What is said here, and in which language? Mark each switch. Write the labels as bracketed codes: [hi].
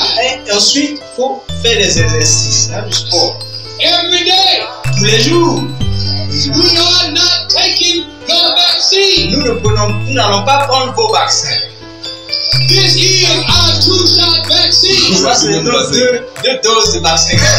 [fr] Et ensuite, il faut faire des exercices, hein, du sport. [en] every day. [fr] Tous les jours. [en] We are not taking your vaccine. [fr] Nous n'allons pas prendre vos vaccins. [en] This is our 2-shot vaccine. [fr] Ça, c'est nos deux doses de vaccin.